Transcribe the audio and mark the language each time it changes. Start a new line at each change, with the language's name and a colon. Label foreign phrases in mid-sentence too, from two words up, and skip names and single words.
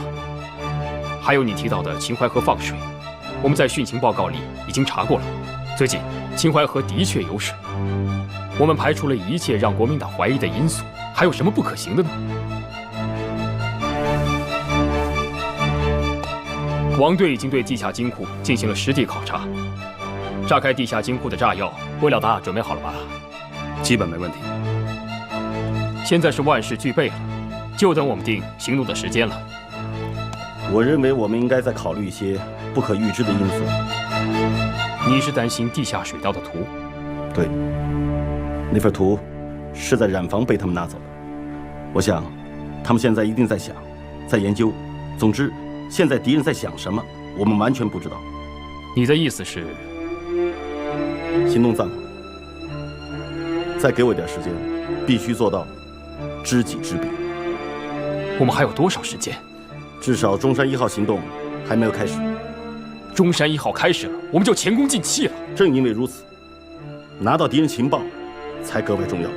Chinese: 还有你提到的秦淮河放水，我们在汛情報告裡已經查過了。最近秦淮河的確有水，我們排除了一切讓國民黨懷疑的因素，還有什麼不可行的呢？王隊已經對地下金庫進行了實地考察，炸開地下金庫的炸藥，魏老大準備好了吧？基本沒問題。現在是萬事俱備了，就等我們定行動的時間了。我認為我們應該再考慮一些不可預知的因素。你是擔心地下水道的圖？對，那份圖是在染房被他們拿走的。我想，他們現在一定在想，在研究。總之，現在敵人在想什麼，我們完全不知道。你的意思是？行動暫緩，再給我一點時間，必須做到知己知彼。我們還有多少時間？至少中山1號行動還沒有開始。中山1號開始了，我們就前功盡棄了。正因為如此，拿到敵人情報才格外重要。